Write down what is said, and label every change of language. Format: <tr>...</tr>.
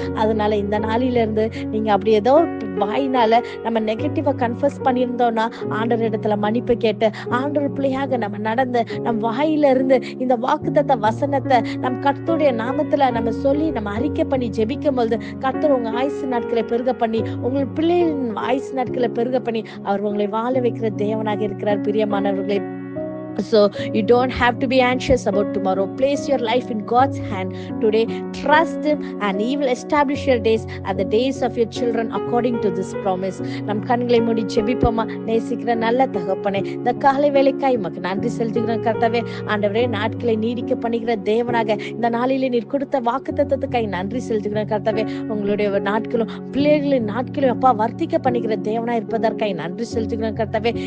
<ta>அதனால இந்த நாளில இருந்து நீங்க அப்படி ஏதோ வாயினால நம்ம நெகட்டிவா கன்ஃபஸ் பண்ணியிருந்தோம்னா, ஆண்டவர் இடத்துல மன்னிப்பு கேட்டு ஆண்டவர் பிள்ளையாக நம்ம நடந்து நம் வாயில இருந்து இந்த வாக்குத்தத்த வசனத்தை நம் கர்த்தருடைய நாமத்துல நம்ம சொல்லி நம்ம அறிக்கை பண்ணி ஜெபிக்கும் போது கர்த்தர் உங்க ஆயுசு நாட்களை பெருக பண்ணி உங்கள் பிள்ளைகளின் ஆயுசு நாட்களை பெருக பண்ணி அவர் உங்களை வாழ வைக்கிற தேவனாக இருக்கிறார். பிரியமானவர்களே,</ta> <en>so you don't have to be anxious about tomorrow. Place your life in God's hand today. Trust him and he will establish your days and the days of your children according to this promise.</en> <ta>நம் கண்களை மூடி ஜெபிப்போமா? நேசிக்கிற நல்ல தகப்பனே, இந்த காலை வேளைக்காய் உமக்கு நன்றி செலுத்துகிறேன் கர்த்தாவே. ஆண்டவரே, நாட்களை நீடிக்க பண்ணுகிற தேவனாக இந்த நாளிலே நீர் கொடுத்த வாக்குத்தத்தத்துக்காய் நன்றி செலுத்துகிறேன் கர்த்தாவே. உங்களுடைய நாட்களும் பிள்ளைகளின் நாட்களும் அப்பா வர்த்திக்க பண்ணுகிற தேவனா இருப்பதற்காய் நன்றி செலுத்துகிறேன் கர்த்தாவே.</ta>